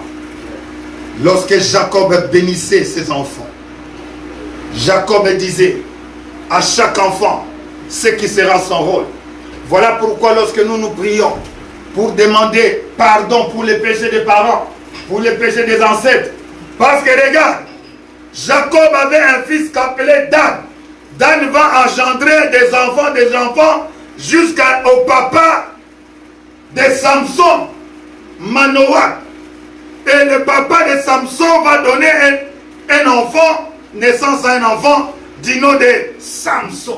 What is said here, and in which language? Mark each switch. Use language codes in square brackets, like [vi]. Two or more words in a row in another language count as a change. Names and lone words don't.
[fr] Lorsque Jacob bénissait ses enfants, Jacob disait à chaque enfant ce qui sera son rôle. Voilà pourquoi lorsque nous prions pour demander pardon pour les péchés des parents, pour les péchés des ancêtres, parce que regarde, Jacob avait un fils qu'appelait Dan. Dan va engendrer des enfants jusqu'au papa de Samson, Manoah. Et le papa de Samson va donner un enfant, naissance à un enfant du nom de Samson.